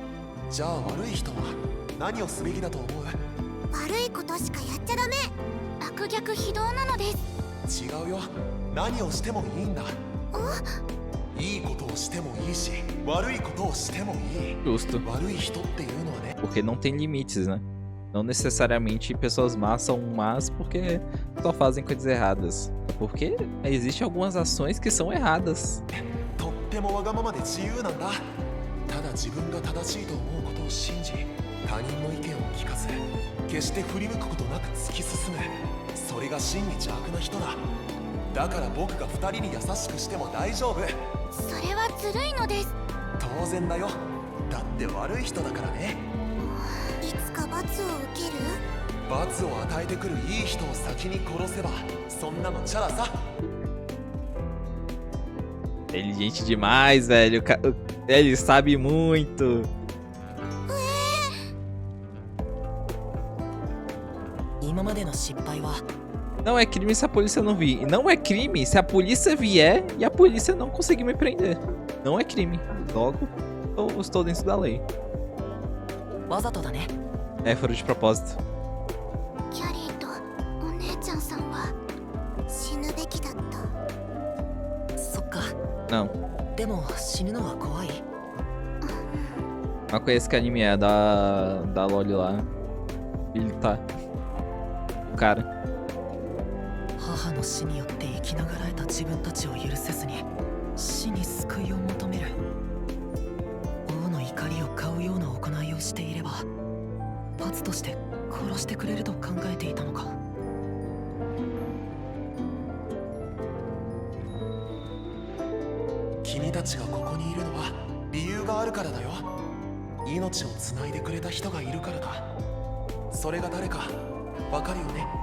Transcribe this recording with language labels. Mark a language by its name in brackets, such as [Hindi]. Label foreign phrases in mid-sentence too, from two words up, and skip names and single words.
[Japanese] じゃあ悪い人は何をすべきだと思う悪いことしかやっちゃダメ悪逆非道なのです違うよ何をしてもいいんだいいことをしてもいいし悪いことをしてもいい [Portuguese] Justo. [Japanese] 悪い人っていうのはね [Portuguese] Porque não tem limites, né? Não necessariamente pessoas más são más porque só fazem coisas erradas. Porque existem algumas ações que são erradas. [Japanese] とってもわがままで自由なんだただ自分が正しいと思うことを信じ他人の意見を聞かず決して振り向くことなく突き進むそれが真に邪悪な人だだから僕が2人に優しくしても大丈夫それはずるいのです当然だよだって悪い人だからねいつか罰を受ける罰を与えてくるいい人を先に殺せばそんなのチャラさ [Portuguese] Inteligente demais, velho. Ele sabe muito. [Japanese] 今までの失敗は [Portuguese] Não é crime se a polícia não vir. E não é crime se a polícia vier e a polícia não conseguir me prender. Não é crime. Logo, eu estou dentro da lei. [Japanese] わざとだね [Portuguese] É, foram de propósito. [Japanese] キャリーとお姉ちゃんさんは死ぬべきだったそっか [Portuguese] Não. [Japanese] でも死ぬのは怖い [Portuguese] Mas conheço que anime é da Loli lá. Ele tá. O cara. [Japanese] 母の死によって生きながらえた自分たちを許せずに死に救いを求める王の怒りを買うような行いをしていれば罰として殺してくれると考えていたのか君たちがここにいるのは理由があるからだよ命をつないでくれた人がいるからだそれが誰かわかるよね